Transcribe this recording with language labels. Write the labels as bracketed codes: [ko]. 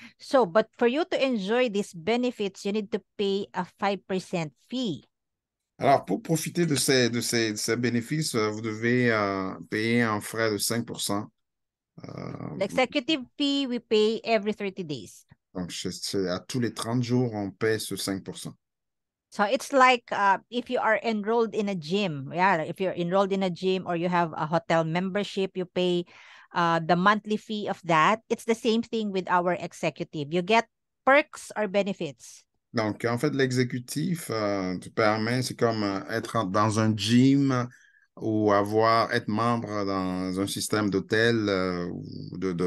[en] So, but for you to enjoy these benefits, you need to pay a 5% fee. [fr] Alors, pour profiter de ces bénéfices, vous devez payer un frais de 5%. [en] The executive fee we pay every 30 days. [fr] Donc, à tous les 30 jours, on paie ce 5%. [en] So it's like if you are enrolled in a gym. Yeah, if you're enrolled in a gym or you have a hotel membership, you pay the monthly fee of that. It's the same thing with our executive. You get perks or benefits. [fr] Donc, en fait, l'exécutif te permet, c'est comme être dans un gym ou être membre dans un système d'hôtel ou